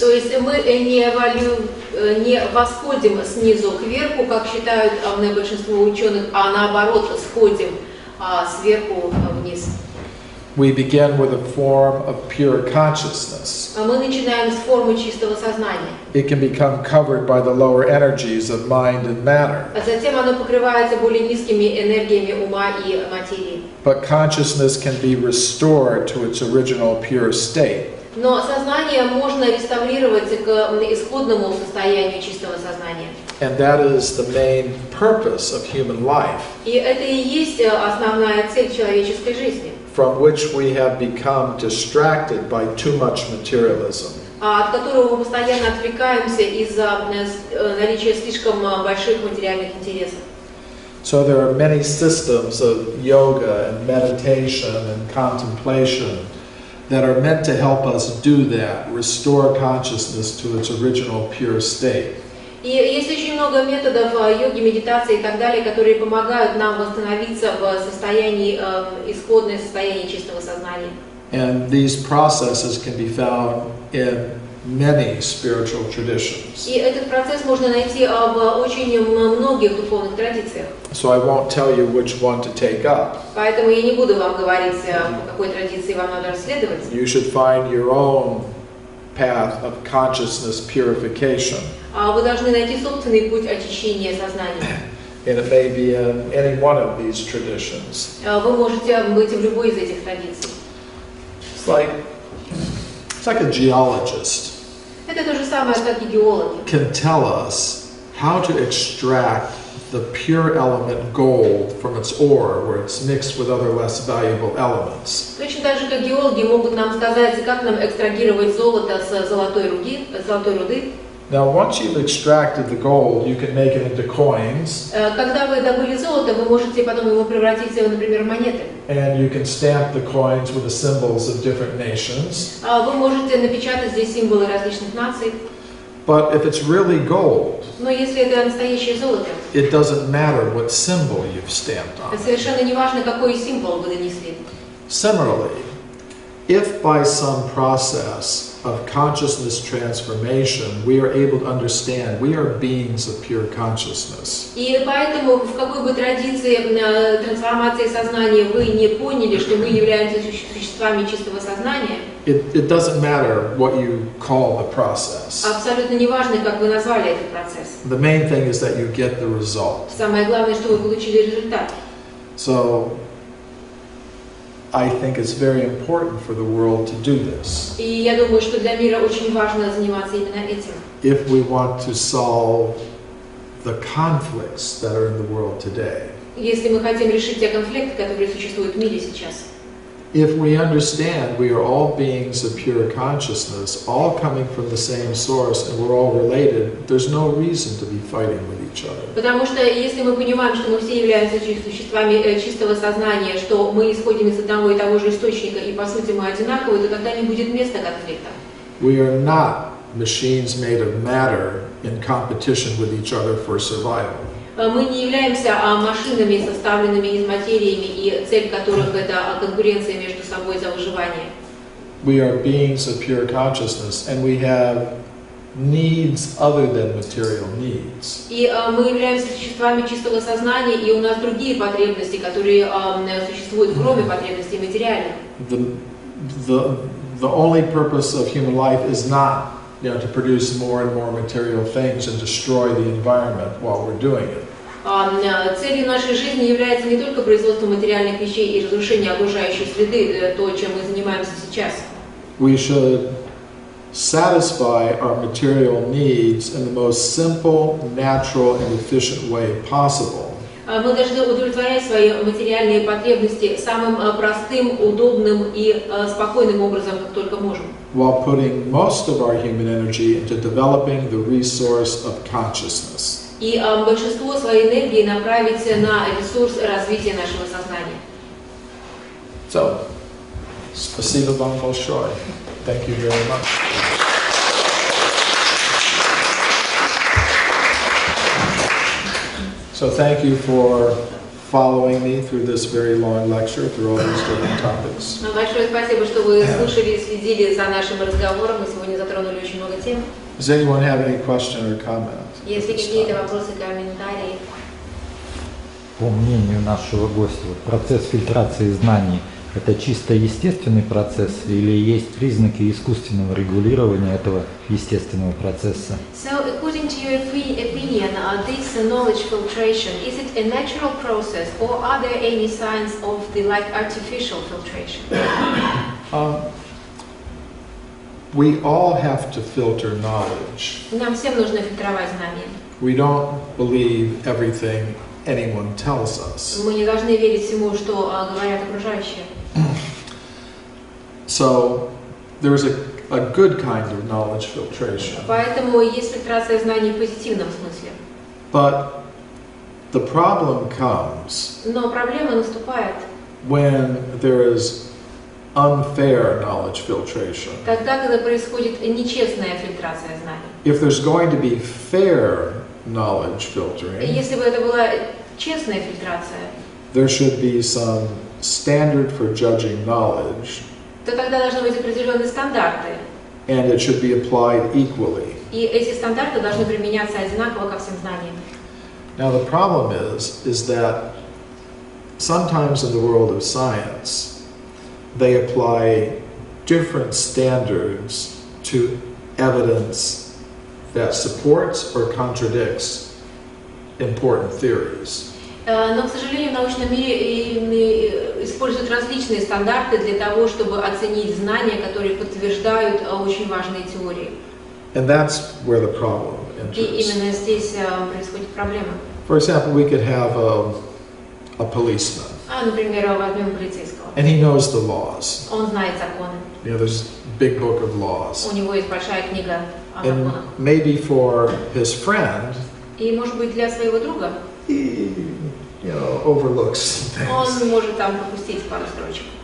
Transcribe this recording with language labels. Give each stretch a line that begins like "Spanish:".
Russian: То есть мы не восходим снизу кверху, как считают большинство ученых, а наоборот сходим сверху вниз.
English: We begin with a form of pure consciousness.
Russian: Мы начинаем с формы чистого сознания.
English: It can become covered by the lower energies of mind and matter.
Russian: А затем оно покрывается более низкими энергиями ума и материи.
English: But consciousness can be restored to its original pure state.
Russian: Но сознание можно реставрировать к исходному состоянию чистого сознания.
English: And that is the main purpose of human life.
Russian: И это и есть основная цель человеческой жизни.
English: from which we have become distracted by too much materialism.
Russian: От которого мы постоянно отвлекаемся из-за наличия слишком больших материальных интересов.
English: So there are many systems of yoga and meditation and contemplation that are meant to help us do that, restore consciousness to its original pure state.
Russian: И есть очень много методов йоги, медитации и так далее, которые помогают нам восстановиться в состоянии, исходное состояние чистого сознания.
English: And these processes can be found in many spiritual traditions.
Russian: И этот процесс можно найти в очень многих духовных традициях.
English: So I won't tell you which one to take up.
Russian: Поэтому я не буду вам говорить, по какой традиции вам надо расследовать.
English: You should find your own path of consciousness purification.
Russian: Вы должны найти собственный путь очищения сознания.
English: And it may be in any one of these traditions.
Russian: Вы можете быть в любой из этих традиций.
English: It's like a geologist
Russian: Это то же самое, как и геологи.
English: can tell us how to extract the pure element gold from its ore where it's mixed with other less valuable elements.
Russian: Точно так же, как геологи могут нам сказать, как нам экстрагировать золото с золотой руды.
English: Now, once you've extracted the gold, you can make it into coins,
Russian: Когда вы добыли золото, вы можете потом его превратить, например, в монеты.
English: and you can stamp the coins with the symbols of different nations.
Russian: Вы можете напечатать здесь символы различных наций.
English: But if it's really gold,
Russian: Но если это настоящее золото,
English: it doesn't matter what symbol you've stamped on it.
Russian: совершенно не важно, какой символ вы нанесли.
English: Similarly, if by some process of consciousness transformation we are able to understand we are beings of pure consciousness,
Russian: И поэтому в какой бы традиции трансформации сознания вы не поняли, что мы являемся существами чистого сознания,
English: it doesn't matter what you call the process.
Russian: абсолютно не важно, как вы назвали этот процесс.
English: The main thing is that you get the result.
Russian: Самое главное, что вы получили результат.
English: So I think it's very important for the world to do this.
Russian: И я думаю, что для мира очень важно заниматься именно этим.
English: If we want to solve the conflicts that are in the world today.
Russian: Если мы хотим решить те конфликты, которые существуют в мире сейчас.
English: If we understand we are all beings of pure consciousness, all coming from the same source, and we're all related, there's no reason to be fighting with each other.
Russian: Потому что если мы понимаем, что мы все являемся существами чистого сознания, что мы исходим из одного и того же источника, и по сути мы одинаковы, то тогда не будет места конфликта.
English: We are not machines made of matter in competition with each other for survival.
Russian: Мы не являемся машинами, составленными из материями, и цель которых это конкуренция между собой за выживание.
English: We are beings of pure consciousness, and we have needs other than material needs.
Russian: И мы являемся существами чистого сознания, и у нас другие потребности, которые существуют кроме потребностей материальных.
English: The only purpose of human life is not, to produce more and more material things and destroy the environment while we're doing it.
Russian: Целью нашей жизни является не только производство материальных вещей и разрушение окружающей среды, то, чем мы занимаемся сейчас.
English: We should satisfy our material needs in the most simple, natural, and efficient way possible.
Russian: Мы должны удовлетворять свои материальные потребности самым простым, удобным и спокойным образом, как только можем.
English: While putting most of our human energy into developing the resource of consciousness.
Russian: И большинство своей энергии направить на ресурс развития нашего сознания. So, спасибо вам большое.
English: Thank you very much. So thank you for following me through this very long lecture, through all these different topics.
Russian: Большое спасибо, что вы слушали и следили за нашим разговором. Мы сегодня затронули очень много тем.
English: Does anyone have any question or comment?
Russian: Если какие-то вопросы, комментарии. По мнению нашего гостя, процесс фильтрации знаний – это чисто естественный процесс или есть признаки искусственного регулирования этого естественного процесса?
English: So, according to your opinion, this knowledge filtration, is it a natural process or are there any signs of the artificial filtration? We all have to filter knowledge.
Russian: Нам всем нужно фильтровать знания.
English: We don't believe everything anyone tells us.
Russian: Мы не должны верить всему, что говорят окружающие.
English: So there's a good kind of knowledge filtration.
Russian: Поэтому есть фильтрация знаний в позитивном смысле.
English: But the problem comes
Russian: Но проблема наступает
English: when there is unfair knowledge filtration.
Russian: тогда, когда происходит нечестная фильтрация знаний.
English: If there's going to be fair knowledge filtering,
Russian: Если бы это была честная фильтрация,
English: there should be some standard for judging knowledge,
Russian: то тогда должны быть определенные стандарты.
English: and it should be applied equally.
Russian: И эти стандарты должны применяться одинаково ко всем знаниям.
English: Now the problem is that sometimes in the world of science, they apply different standards to evidence that supports or contradicts important theories.
Russian: Но, к сожалению, в научном мире используют различные стандарты для того, чтобы оценить знания, которые подтверждают очень важные теории.
English: And that's where the problem
Russian: И
English: enters.
Russian: именно здесь происходит проблема.
English: For example, we could have a policeman,
Russian: Например, возьмем полицейского.
English: and he knows the laws.
Russian: Он знает законы.
English: You know, there's a big book of laws.
Russian: У него есть большая книга о
English: And
Russian: законах.
English: maybe for his friend,
Russian: И, может быть, для своего друга
English: he, overlooks things.
Russian: он может там пропустить пару строчек.